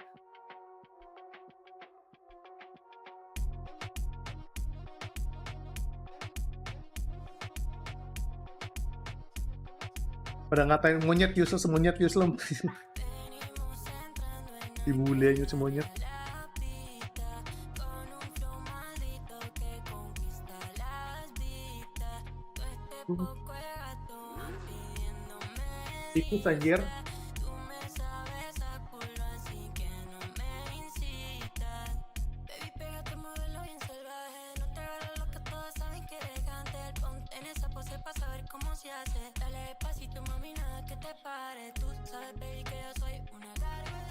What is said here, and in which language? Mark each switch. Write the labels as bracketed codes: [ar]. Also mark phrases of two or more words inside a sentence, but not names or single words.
[id] Pada ngatain monyet useless, monyet useless. Dibully aja semuanya. Ikut anjir. [es] Tú sabes, baby, que yo soy una gárgola.